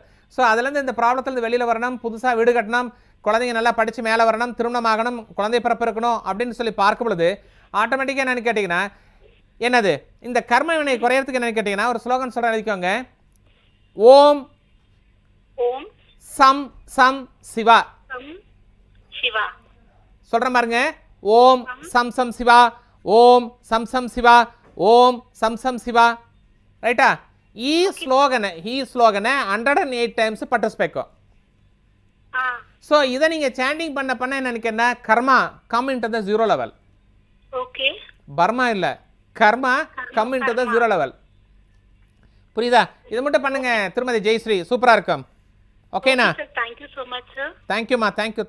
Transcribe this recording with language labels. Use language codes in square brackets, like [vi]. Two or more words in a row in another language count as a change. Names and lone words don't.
[ta] ஸோ அதுலேருந்து இந்த ப்ராப்ளத்துலேருந்து வெளியில் வரணும், புதுசாக வீடு கட்டணும், குழந்தைங்க நல்லா படித்து மேலே வரணும், திருமணம் ஆகணும், குழந்தை பிறப்பு இருக்கணும் அப்படின்னு சொல்லி பார்க்கும் பொழுது ஆட்டோமேட்டிக்காக என்னென்னு கேட்டிங்கன்னா என்னது இந்த கர்ம வினை குறையறதுக்கு என்னென்னு கேட்டிங்கன்னா ஒரு ஸ்லோகன் சொல்கிற எழுதிக்கோங்க. ஓம் ஓம் சம் சம் சிவா. சம் சிவா. சொல்கிறேன் பாருங்க. ஓம் சம் சம் சிவா, ஓம் சம் சம் சிவா, ஓம் சம் சம் சிவா. ரைட்டಾ? [kn] ಈ ಸ್ಲೋಗನ 108 ಟೈಮ್ಸ್ ಪಠಿಸಬೇಕು. ಸೊ ಇದ ನೀವು ಚಾಂಟಿಂಗ್ [ta] பண்ண என்ன நினைக்கிறேன்னா [en] karma come into the 0 level. [ta] ஓகே. பர்மா இல்ல, [en] karma come into the 0 level. [ta] புரியுதா? இது மட்டும் பண்ணுங்க திருமதி ஜெயஸ்ரீ, சூப்பரா இருக்கும். ஓகேனா? [en] Thank you so much sir. Thank you ma, thank you.